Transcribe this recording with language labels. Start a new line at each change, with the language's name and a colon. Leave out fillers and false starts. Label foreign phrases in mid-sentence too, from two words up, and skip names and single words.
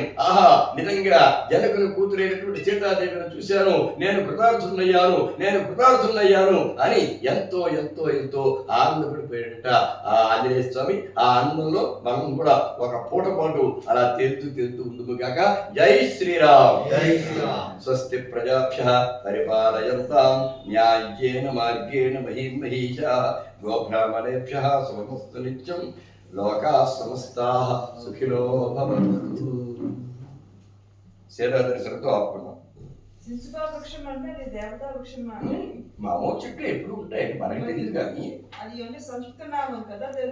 Telugu: ఆహా, నిజంగా జనకుని కూతురైనటువంటి సీతాదేవిని చూశాను, నేను కృతార్థున్నయ్యాను, నేను కృతార్థున్నయ్యాను అని ఎంతో ఎంతో ఎంతో ఆనందపడిపోయాడట ఆ ఆంజనేయ స్వామి. ఆ ఆనందంలో మనం కూడా ఒక పూట పాటు అలా తేలుతూ ఉందుము కాక. జై శ్రీరామ్. జై శ్రీరామ్.
Sanskrit: స్వస్తి ప్రజాభ్యః పరిపాలయంతాం న్యాయేన మార్గేణ మహీం మహీషాః గోబ్రాహ్మణేభ్యః శుభమస్తు నిత్యం. లోకాః సమస్తాః సుఖినో భవంతు.
Telugu: సీతా దర్శనంతో ఆపుకున్నాం. మామూలు చెట్లు ఎప్పుడు ఉంటాయి, మనకి తెలియదు కానీ అది సంస్కృత నామం కదా.